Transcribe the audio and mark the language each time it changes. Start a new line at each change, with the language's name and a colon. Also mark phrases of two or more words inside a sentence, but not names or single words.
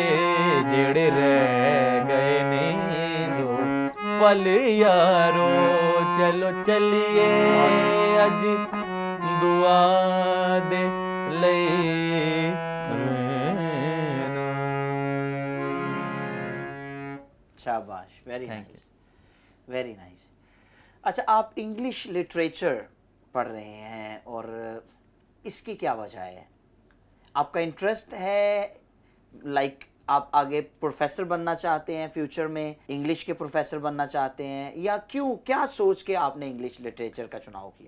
Punjabi: ਜੇੜੇ ਰਹਿ ਗਏ ਨੇ ਦੋ ਪਲ ਯਾਰੋ, ਚਲੋ ਚਲੀਏ ਅੱਜ ਦੁਆ ਦੇ ਲਈ।
Hindi: शाबाश, शाबाश,
English: वेरी Thank nice, very nice.
Hindi: अच्छा, आप
English: English literature
Hindi: पढ़ रहे हैं और इसकी क्या वजह है? आपका इंटरेस्ट है, लाइक आप आगे प्रोफेसर बनना चाहते हैं, फ्यूचर में इंग्लिश के प्रोफेसर बनना चाहते हैं, या क्यों, क्या सोच के आपने
English: English literature
Hindi: का चुनाव किया?